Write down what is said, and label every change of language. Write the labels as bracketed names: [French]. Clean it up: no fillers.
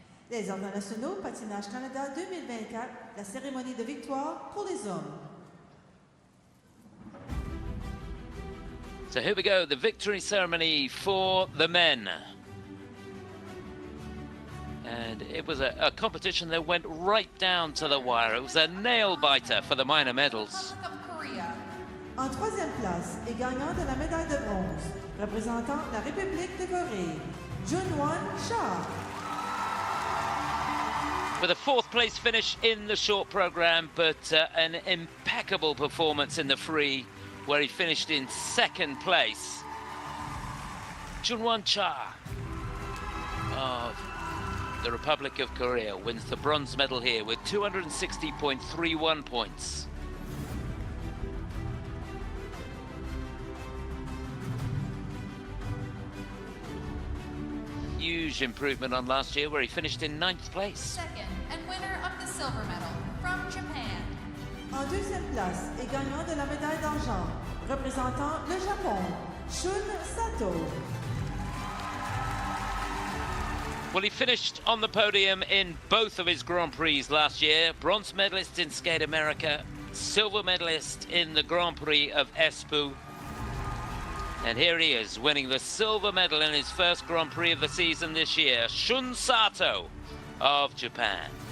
[French] Les ordres nationaux, Patinage Canada 2024, la cérémonie de victoire pour les hommes. [English] So here we go, the victory ceremony for the men. And it was a competition that went right down to the wire. It was a nail-biter for the minor medals. Republic of Korea. [French] En troisième place et gagnant de la médaille de bronze, représentant la République de Corée, Junwon Cha. [English] With a 4th place finish in the short program, but an impeccable performance in the free, where he finished in 2nd place. Junwon Cha of the Republic of Korea wins the bronze medal here with 260.31 points. Huge improvement on last year, where he finished in 9th place. Second and winner of the silver medal from Japan. [French] En deuxième place et gagnant de la médaille d'argent, représentant le Japon, Shun Sato. [English] Well, he finished on the podium in both of his Grand Prix last year. Bronze medalist in Skate America, silver medalist in the Grand Prix of Espoo. And here he is, winning the silver medal in his first Grand Prix of the season this year, Shun Sato of Japan.